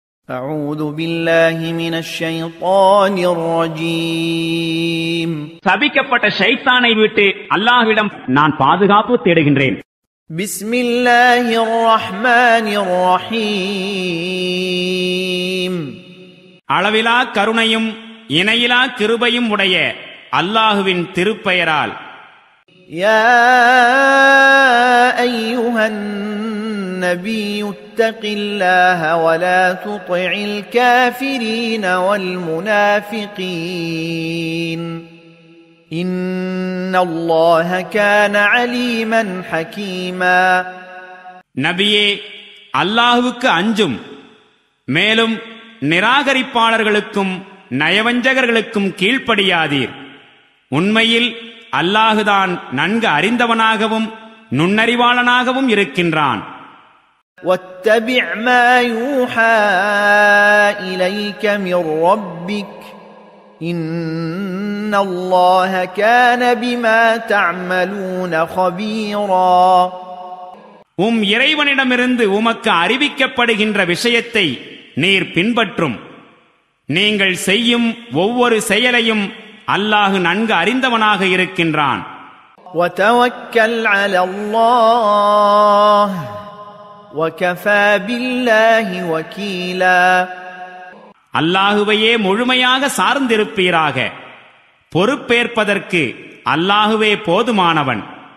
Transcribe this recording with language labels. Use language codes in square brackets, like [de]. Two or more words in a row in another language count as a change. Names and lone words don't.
[ar] أعوذ بالله من الشيطان الرجيم. [ta] சபிக்கப்பட்ட ஷைத்தானை விட்டு அல்லாஹ்விடம் நான் பாதுகாப்பு தேடுகின்றேன். [ar] بسم الله الرحمن الرحيم. [ta] அளவிலா கருணையும் இணையிலா கிருபையும் உடைய அல்லாஹ்வின் திருப்பெயரால். [ar] يا أيها النبي اتق الله ولا تطع الكافرين والمنافقين إن الله كان عليما حكيما. [ta] நபியே, அல்லாஹ்வுக்கு அஞ்சும், மேலும் நிராகரிப்பாளர்களுக்கும் நயவஞ்சகர்களுக்கும் கீழ்ப்படியாதீர். உண்மையில் அல்லாஹுதான் நன்கு அறிந்தவனாகவும் நுண்ணறிவாளனாகவும் இருக்கின்றான். [ar] واتبع ما يوحى إليك من ربك إن الله كان بما تعملون خبيرا. [ta] இறைவனிடமிருந்து உமக்கு அறிவிக்கப்படுகின்ற விஷயத்தை நீர் பின்பற்றும். நீங்கள் செய்யும் ஒவ்வொரு செயலையும் அல்லாஹ் நன்கு அறிந்தவனாக இருக்கின்றான். [ar] وتوكل على الله وكفى بالله وكيلا. [ta] அல்லாஹுவையே முழுமையாக சார்ந்திருப்பீராக. பொறுப்பேற்பதற்கு அல்லாஹுவே போதுமானவன்.